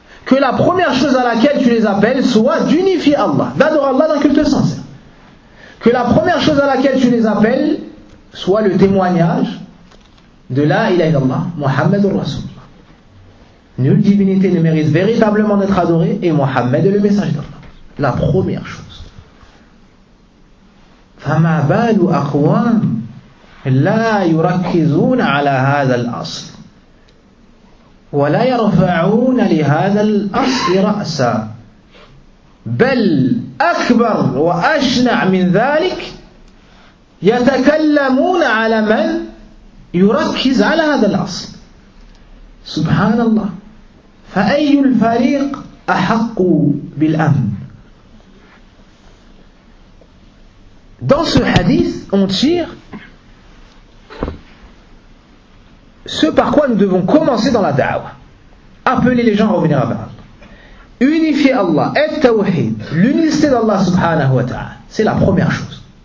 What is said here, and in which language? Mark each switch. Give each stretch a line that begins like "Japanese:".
French: que la première chose à laquelle tu les appelles soit d'unifier Allah, d'adorer Allah d'un culte sincère. Que la première chose à laquelle tu les appelles soit le témoignage de
Arabic: la ilaha illallah, Muhammadur Rasulullah.
French: Nulle divinité ne mérite véritablement d'être adorée et Muhammad est le message d'Allah. La première chose.
Arabic: فَمَا بَالُ أَقْوَامٍ لَا يُرَكِّزُونَ عَلَى هَذَا الْأَصْلِ ولا يرفعون لهذا الأصل رأسا بل أكبر وأشنع من ذلك يتكلمون على من يركز على هذا الأصل سبحان الله فأي الفريق أحق بالأمن.
French: Dans ce hadith on tire ce par quoi nous devons commencer dans la da'wah. Appeler les gens à revenir à Allah. Unifier Allah, être tawhid, l'unicité d'Allah subhanahu wa ta'ala, c'est la première chose.